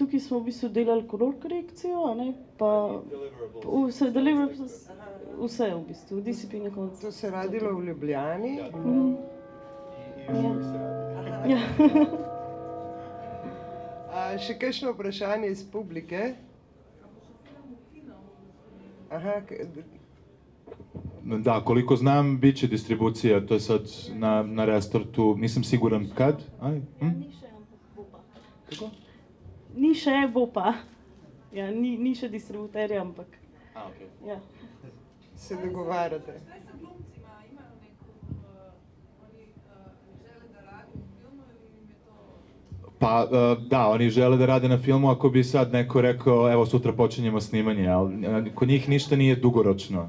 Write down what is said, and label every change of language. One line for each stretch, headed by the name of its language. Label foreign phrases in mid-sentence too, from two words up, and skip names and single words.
Slovenian: tukaj smo v bistvu delali kolor korekcijo, a ne, pa vse deliverables, vse v bistvu, DCP na koncu. To se je radilo v Ljubljani. Ja. Še kakšno vprašanje iz publike? Aha,
Croatian: Da, koliko znam, bit će distribucija, to je sad na restartu, nisam siguran kad.
Slovenian: Ni še, ampak bo pa. Kako? Ni še, bo pa. Ja, ni še distributerja, ampak. Okay. Ja. se dogovarjate.
Serbian: Šta je sa glumcima? Imaju neku, oni žele da rade u filmu ili im je to... Pa da, oni žele da rade na filmu ako bi sad neko rekao evo sutra počinjemo snimanje, ali kod njih ništa nije dugoročno.